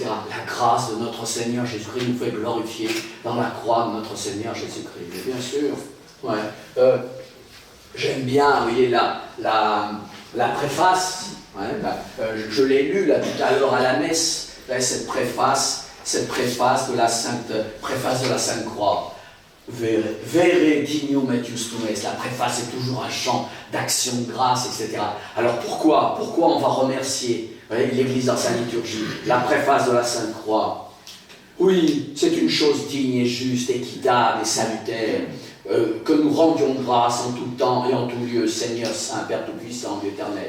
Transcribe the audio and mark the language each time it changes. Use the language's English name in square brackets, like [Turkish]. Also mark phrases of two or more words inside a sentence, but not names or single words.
[French] La grâce de notre Seigneur Jésus-Christ nous fait glorifier dans la croix de notre Seigneur Jésus-Christ. Et bien sûr, ouais, j'aime bien, vous voyez, la préface. Ouais, je l'ai lu là tout à l'heure à la messe, cette préface de la Sainte Croix. [Latin] Vere dignum et justum est. [French] La préface est toujours un chant d'action de grâce, etc. Alors pourquoi on va remercier l'Église dans sa liturgie? La préface de la Sainte Croix. Oui, c'est une chose digne et juste, équitable et salutaire, que nous rendions grâce en tout temps et en tout lieu, Seigneur Saint, Père Tout-Puissant, Dieu éternel.